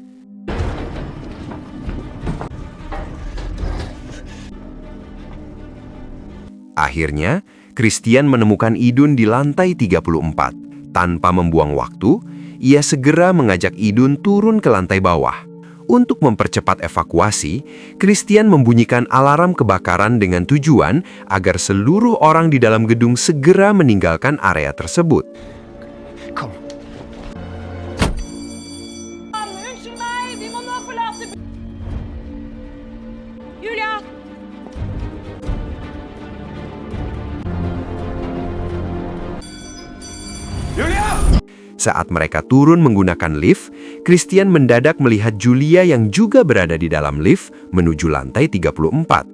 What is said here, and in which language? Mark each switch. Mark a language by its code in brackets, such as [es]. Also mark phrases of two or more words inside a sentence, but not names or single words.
[id] Akhirnya, Christian menemukan Idun di lantai 34. Tanpa membuang waktu, ia segera mengajak Idun turun ke lantai bawah. Untuk mempercepat evakuasi, Christian membunyikan alarm kebakaran dengan tujuan agar seluruh orang di dalam gedung segera meninggalkan area tersebut. [no] Kom. Unnskyld meg, vi må nå forlate Julia! [id] Saat mereka turun menggunakan lift, Christian mendadak melihat Julia yang juga berada di dalam lift menuju lantai 34.